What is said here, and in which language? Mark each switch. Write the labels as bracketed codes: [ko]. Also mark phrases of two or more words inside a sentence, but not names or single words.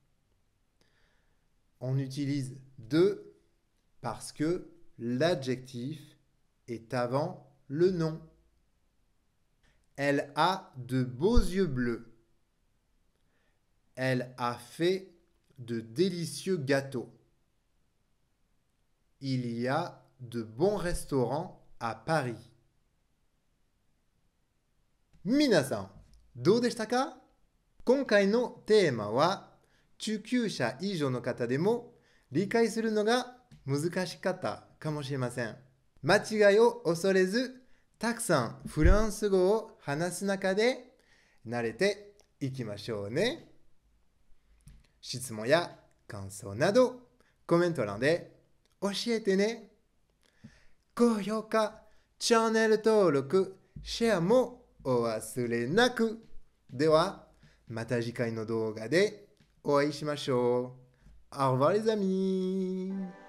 [fr] On utilise deux parce que l'adjectif est avant le nom. Elle a de beaux yeux bleus. Elle a fait de délicieux gâteaux. Il y a de bons restaurants à Paris. [ja] 皆さん、どうでしたか？今回のテーマは、中級者以上の方でも理解するのが難しかったかもしれません。間違いを恐れず、たくさんフランス語を話す中で慣れていきましょうね。質問や感想などコメント欄で教えてね。高評価、チャンネル登録、シェアもお忘れなく。では、また次回の動画でお会いしましょう。 [fr] Au revoir les amis!